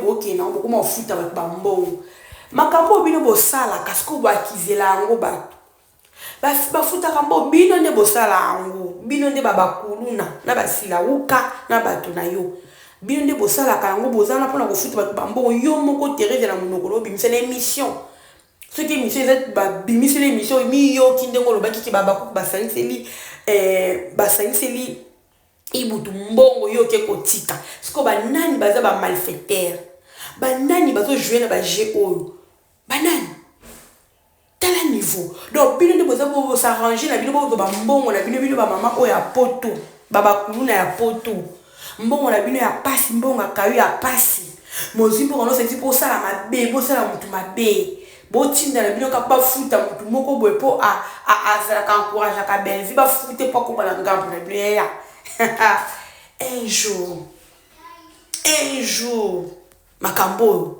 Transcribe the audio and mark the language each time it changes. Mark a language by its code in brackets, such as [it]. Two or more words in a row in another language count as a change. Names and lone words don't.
[ln] boke na bokoma ofuta ba mbongo makambo bino bosala kasi ko bakizela yango bato bafuta kambo bino nde bosala yango bino nde babakuluna na basilauka na bato na yo bino nde bosala yango bozana pona kofuta bato bambongo yo moko Thérèse na monoko lo bimisa na émission [fr] ce qui émission est [ln] ba bimisa na émission mi yo kindengo lo bakiki babaku basaniseli ibutu mbongo yo ke kotika siko banani baza ba malfaiteur banani bazo jouer na ba jeu oyo banani tala niveau donc bino nde boza bo s'arranger na bino bo ba mbongo na bino ba mama oyo ya poto baba kuluna ya poto mbongo na bino ya pasi mbongo akayo ya pasi mozimbo kono senti po sala mabe bo sala mutu mabe bo tinda na bino ka ba futa mutu moko boye po a sala ka encourage ka [fr] belle vie [ln] ba fute po ko bala ngambo na bino ya [fr] un jour [ln] makambo